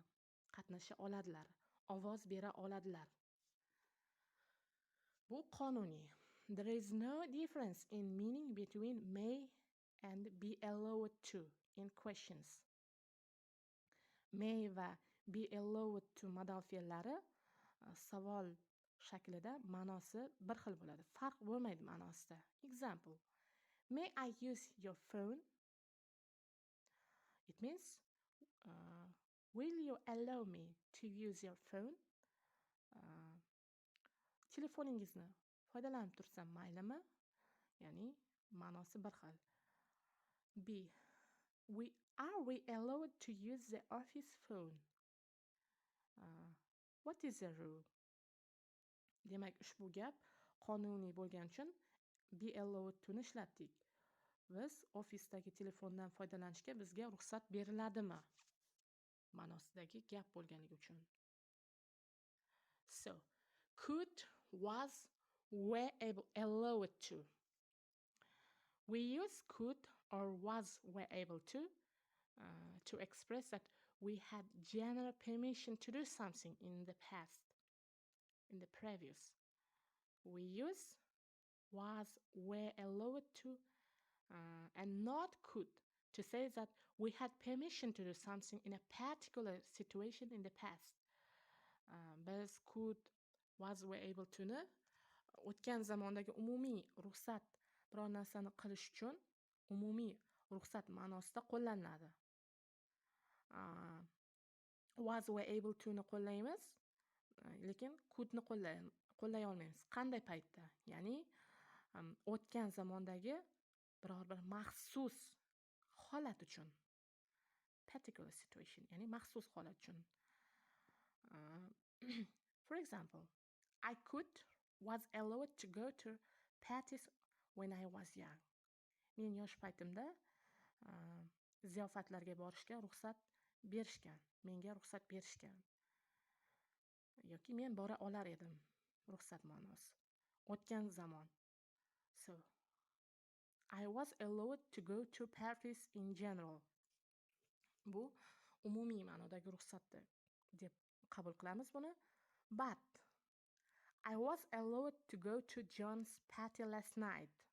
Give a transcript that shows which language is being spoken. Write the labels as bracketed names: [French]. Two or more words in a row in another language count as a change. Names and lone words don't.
[Uzbek] Qatnasha oladilar, ovoz bera oladilar. Bu qonuniy. [English] There is no difference in meaning between may and be allowed to in questions. [Uzbek] May va [English] be allowed to [Uzbek] modal fe'llari savol shaklida ma'nosi bir xil bo'ladi. Farq bo'lmaydi ma'nosida. [English] Example: May I use your phone? It means will you allow me to use your phone? [Uzbek] Telefoningizni foydalanib tursam maylimi? Ya'ni ma'nosi bir xil. [English] B: Are we allowed to use the office phone? What is the rule? [Uzbek] Demak, ushbu gap qonuniy bo'lgani uchun [English] be allowed to'ni [Uzbek] ishlatdik. Biz ofisdagi telefondan foydalanishga bizga ruxsat beriladimi? Ma'nosidagi gap bo'lganligi uchun. [English] So, could, was, were allowed to. We use could or was, were able to express that we had general permission to do something in the past, in the previous. we use was, were allowed to, and not could to say that we had permission to do something in a particular situation in the past. [Uzbek] Biz [English] could, was, were able to [Uzbek] ni o'tgan zamondagi umumiy ruxsat biror narsani qilish uchun umumiy ruxsat ma'nosida qo'llaniladi. [English] Was, were able to [Uzbek] ni qo'llaymiz, lekin could ni qo'llay olmaymiz. Qanday paytda? Ya'ni o'tgan zamondagi biror bir maxsus holat uchun. [English] Particular situation, [Uzbek] ya'ni maxsus holat uchun. [English] For example, I was allowed to go to parties when I was young. [Uzbek] Men yosh paytimda ziyofatlarga borishga ruxsat berishgan. Menga ruxsat berishgan. Yoki men bora olar edim. Ruxsat ma'nosi. O'tgan zamon. [English] So, I was allowed to go to parties in general. [Uzbek] Bu umumiy ma'nodagi ruxsatni deb qabul qilamiz buni. [English] But I was allowed to go to John's party last night.